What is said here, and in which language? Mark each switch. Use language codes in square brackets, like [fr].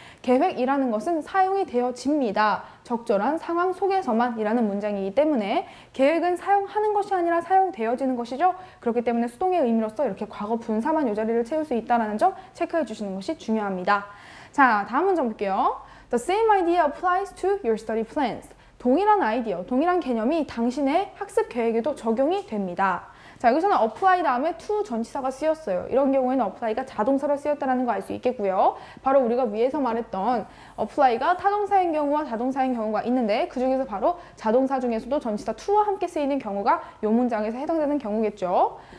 [ko] 계획이라는 것은 사용이 되어집니다. 적절한 상황 속에서만 이라는 문장이기 때문에 계획은 사용하는 것이 아니라 사용되어지는 것이죠. 그렇기 때문에 수동의 의미로서 이렇게 과거 분사만 이 자리를 채울 수 있다는 점 체크해 주시는 것이 중요합니다. 자, 다음 문장 볼게요. [en] The same idea applies to your study plans. [ko] 동일한 아이디어, 동일한 개념이 당신의 학습 계획에도 적용이 됩니다. 자, 여기서는 apply 다음에 to 전치사가 쓰였어요. 이런 경우에는 apply가 자동사로 쓰였다는 거 알 수 있겠고요. 바로 우리가 위에서 말했던 apply가 타동사인 경우와 자동사인 경우가 있는데 그 중에서 바로 자동사 중에서도 전치사 to와 함께 쓰이는 경우가 이 문장에서 해당되는 경우겠죠.